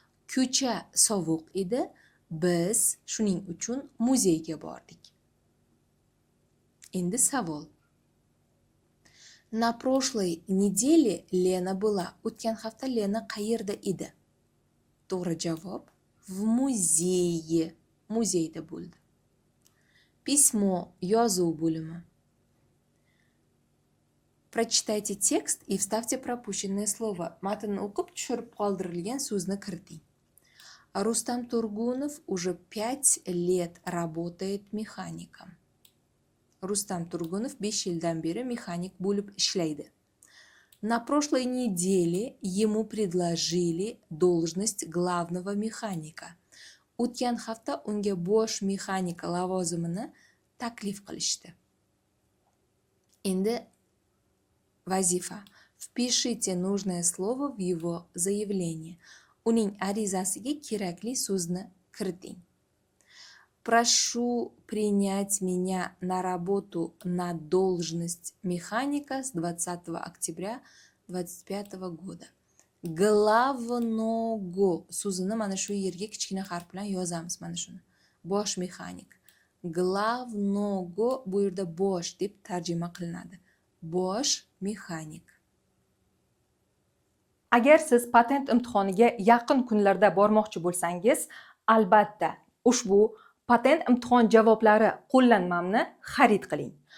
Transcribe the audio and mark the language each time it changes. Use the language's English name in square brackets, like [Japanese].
[Uzbek] Ko'cha sovuq edi, biz shuning uchun muzeyga bordik. Endi savol. [Russian] На прошлой неделе Лена была. [Uzbek] O'tgan hafta Lena qayerda edi? To'g'ri javob [Russian] в музее. [Uzbek] Muzeyda bo'ldi. [Russian] Письмо, [Uzbek] yozuv bo'limi. [Russian] Прочитайте текст и вставьте пропущенное слово. [Uzbek] Matnni o'qib tushirib qoldirilgan so'zni kiriting. [Russian] Рустам Тургунов уже 5 лет работает механиком. [Uzbek] Рустам Тургунов 5 yildan beri mexanik bo'lib ishlaydi. [Russian] На прошлой неделе ему предложили должность главного механика. [Uzbek] O'tgan hafta unga bosh mexanika lavozimini taklif qilishdi. Endi vazifa. [Russian] Впишите нужное слово в его заявление. [Uzbek] Uning arizasiga kerakli so'zni kiriting. [Russian] Прошу принять меня на работу на должность механика с 20 октября 25 года. [Uzbek] Главного so'zini mana shu yerga kichkina harf bilan yozamiz, mana shuni. Bosh mexanik. Главного bu yerda bosh deb tarjima qilinadi. Bosh mexanik. Agar siz patent imtihoniga yaqin kunlarda bormoqchi bo'lsangiz, albatta ushbu patent imtihon javoblari qo'llanmamni xarid qiling.